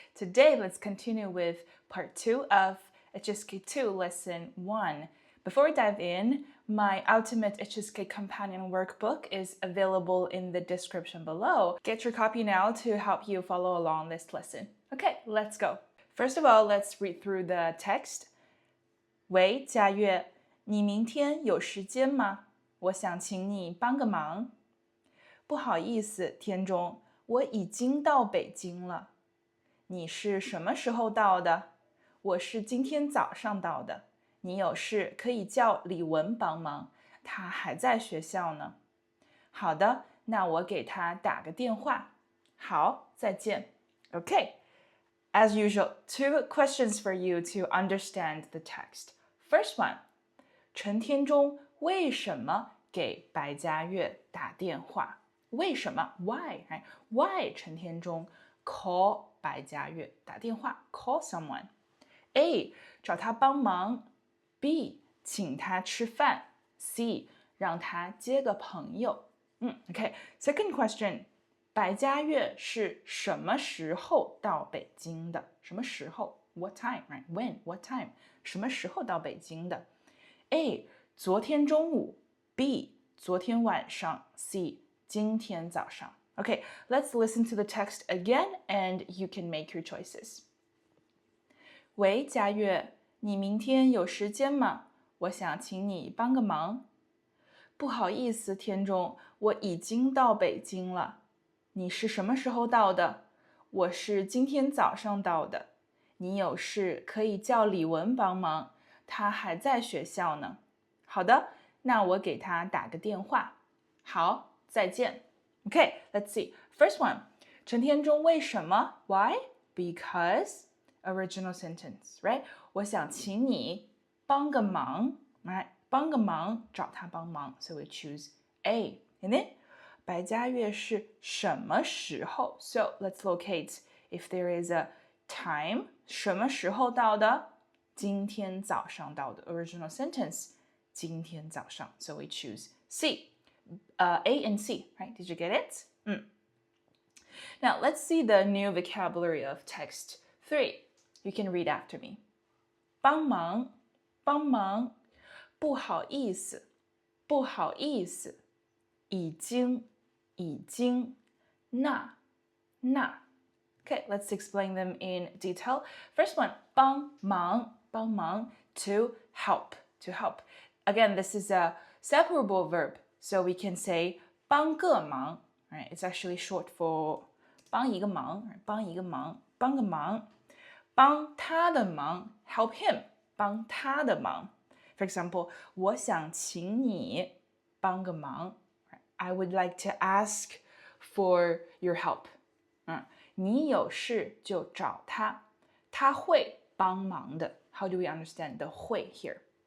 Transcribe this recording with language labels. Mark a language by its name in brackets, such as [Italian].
[English] Today, let's continue with part 2 of HSK 2 lesson 1. Before we dive in, my ultimate HSK companion workbook is available in the description below. Get your copy now to help you follow along this lesson. Okay, let's go. First of all, let's read through the text. [Chinese] 喂，佳悦，你明天有时间吗？我想请你帮个忙。不好意思，田中，我已经到北京了。你是什么时候到的？我是今天早上到的。你有事可以叫李文帮忙，他还在学校呢。好的，那我给他打个电话。好，再见。 [English] Okay, as usual, 2 questions for you to understand the text. First one, [Chinese] 陈天中为什么给白嘉悦打电话？为什么 [English] ？Why？ Why 陈天中 call [Chinese] 白嘉悦打电话 [English] call someone。 [Chinese] A 找他帮忙 ，B 请他吃饭 ，C 让他接个朋友。 [English] OK。Second question， [Chinese] 白嘉悦是什么时候到北京的？什么时候 [English] ？What time？When？What time？ [Chinese] 什么时候到北京的 ？A 昨天中午 ，B 昨天晚上 ，C。今天早上 [English] Okay, let's listen to the text again and you can make your choices. [Chinese] 喂，佳悦，你明天有时间吗？我想请你帮个忙。不好意思，田中，我已经到北京了。你是什么时候到的？我是今天早上到的。你有事可以叫李文帮忙，他还在学校呢。好的，那我给他打个电话。好。再见 [English] Okay, let's see. First one, [Chinese] 陈天中为什么 [English] Why? Because original sentence, right? [Chinese] 我想请你帮个忙 [English] right? [Chinese] 帮个忙找他帮忙 [English] So we choose A. And then [Chinese] 白嘉悦是什么时候 [English] So let's locate if there is a time [Chinese] 什么时候到的今天早上到的 [English] Original sentence [Chinese] 今天早上 [English] So we choose C.A and C, right? Did you get it? Now, let's see the new vocabulary of text 3. You can read after me. [Chinese] 帮忙，帮忙，不好意思，不好意思，已经，已经，那，那。 [English] Okay, let's explain them in detail. First one, [Chinese] 帮忙，帮忙, [English] to help, to help. Again, this is a separable verb.So we can say [Chinese] 帮个忙 [English] right? It's actually short for [Chinese] 帮一个忙 帮一个忙帮个忙帮他的忙 [English] help him [Chinese] 帮他的忙 [English] For example, [Chinese] 我想请你帮个忙 [English] I would like to ask for your help [Chinese] 你有事就找他他会帮忙的 [English] How do we understand the 会 here?